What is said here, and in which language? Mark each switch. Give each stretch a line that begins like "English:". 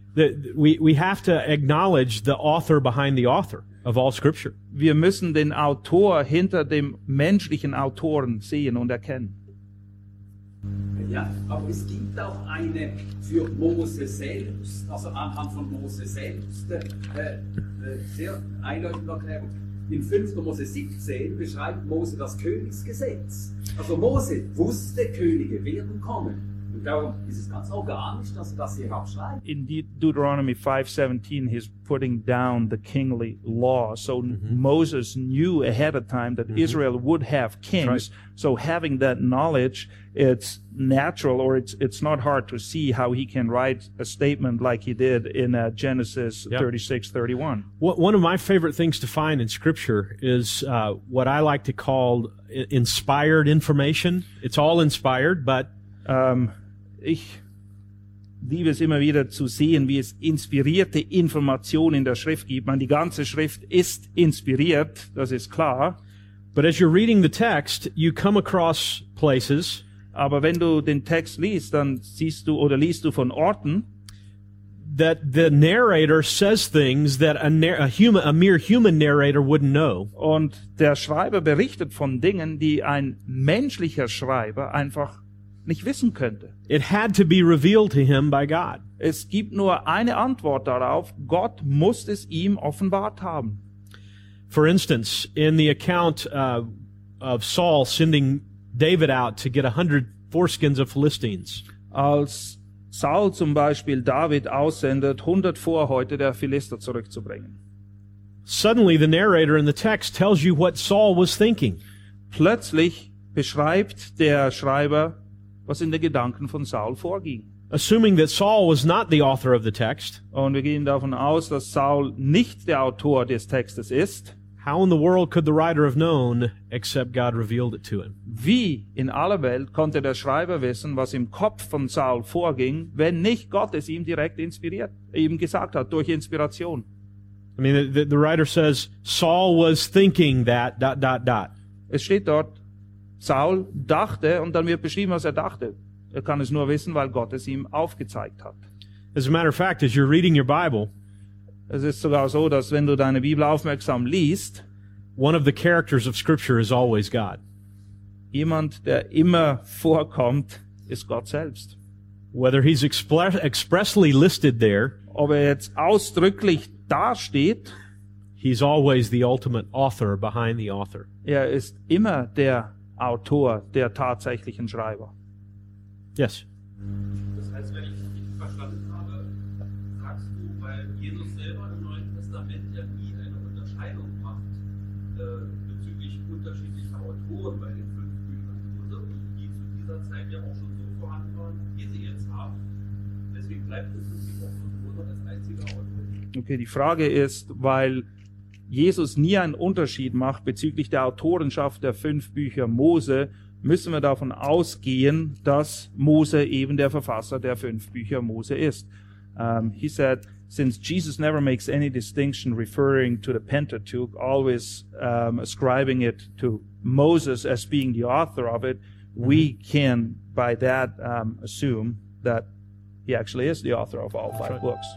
English: We have to acknowledge the author behind the author of all Scripture.
German: Wir müssen den Autor hinter dem menschlichen Autoren sehen und erkennen. Ja, aber es gibt auch eine für Mose selbst, also anhand von Mose selbst, sehr eindeutige Erklärung. In 5. Mose 17 beschreibt Mose das Königsgesetz. Also Mose wusste, Könige werden kommen.
English: In Deuteronomy 5:17, he's putting down the kingly law. So mm-hmm. Moses knew ahead of time that mm-hmm. Israel would have kings. Right. So having that knowledge, it's natural, or it's not hard to see how he can write a statement like he did in Genesis 36:31. One of my favorite things to find in Scripture is what I like to call inspired information. It's all inspired, but...
German: Ich liebe es immer wieder zu sehen, wie es inspirierte Informationen in der Schrift gibt. Man, die ganze Schrift ist inspiriert, das ist klar.
English: But as you're reading the text, you come across places.
German: Aber wenn du den Text liest, dann siehst du oder liest du von Orten,
English: that the narrator says things that a mere human narrator wouldn't know.
German: Und der Schreiber berichtet von Dingen, die ein menschlicher Schreiber einfach nicht wissen könnte.
English: It had to be revealed to him by God.
German: Es gibt nur eine Antwort darauf. Gott muss es ihm offenbart haben.
English: For instance, in the account of Saul sending David out to get 100 foreskins of Philistines.
German: Als Saul zum Beispiel David aussendet, 100 Vorhäute der Philister zurückzubringen.
English: Suddenly the narrator in the text tells you what Saul was thinking.
German: Plötzlich beschreibt der Schreiber, was in den Gedanken von Saul vorging.
English: Assuming that Saul was not the author of the text.
German: Und wir gehen davon aus, dass Saul nicht der Autor des Textes ist.
English: How in the world could the writer have known except God revealed it to him?
German: Wie in aller Welt konnte der Schreiber wissen, was im Kopf von Saul vorging, wenn nicht Gott es ihm direkt inspiriert, ihm gesagt hat durch Inspiration?
English: I mean, the writer says Saul was thinking that dot dot dot.
German: Es steht dort, Saul dachte, und dann wird beschrieben, was er dachte. Er kann es nur wissen, weil Gott es ihm aufgezeigt hat.
English: As a matter of fact, as you're reading your Bible,
German: es ist sogar so, dass wenn du deine Bibel aufmerksam liest,
English: one of the characters of Scripture is always God.
German: Jemand, der immer vorkommt, ist Gott selbst.
English: Whether he's expressly listed there,
German: ob er jetzt ausdrücklich dasteht,
English: he's always the ultimate author behind the author.
German: Er ist immer der Autor, der tatsächlichen Schreiber.
English: Yes.
German: Das heißt, wenn ich dich verstanden habe, sagst du, weil Jesus selber im Neuen Testament ja nie eine Unterscheidung macht bezüglich unterschiedlicher Autoren bei den fünf Büchern, die zu dieser Zeit ja auch schon so vorhanden waren, wie sie jetzt haben. Deswegen bleibt es im Buch von Mose als einziger Autor. Okay, die Frage ist, weil Jesus nie einen Unterschied macht bezüglich der Autorenschaft der fünf Bücher Mose, müssen wir davon ausgehen, dass Mose eben der Verfasser der fünf Bücher Mose ist.
English: He said, since Jesus never makes any distinction referring to the Pentateuch, always ascribing it to Moses as being the author of it, mm-hmm. we can by that assume that he actually is the author of all five books.